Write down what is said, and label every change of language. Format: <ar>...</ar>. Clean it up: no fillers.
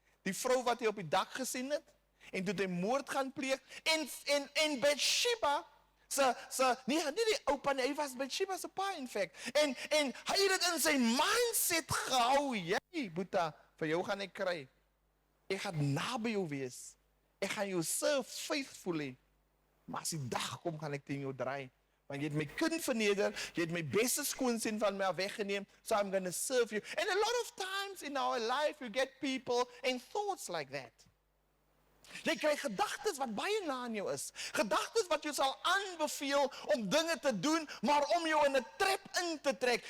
<af>Die vrou wat hy op die dak gesien het, en toe hy moord gaan pleeg, en Bathsheba, nie die oupa nie, hy was Bathsheba se pa</af> <en>in fact,</en> <af>en hy het dit in sy mindset gehou, jy Boeta, vir jou gaan ek kry, ek gaan naby jou wees, ek gaan jou</af> <en>serve faithfully,</en> <af>maar as die dag kom, gaan ek teen jou draai, want jy het my kind verneder, jy het my beste skoonseun van my weggeneem,</af> <en>so I'm going to serve you. And a lot of times in our life, you get people and thoughts like that.</en> <af>Jy kry gedagtes wat baie na aan jou is. Gedagtes wat jou sal aanbeveel om dinge te doen, maar om jou in 'n trap in te trek.</af>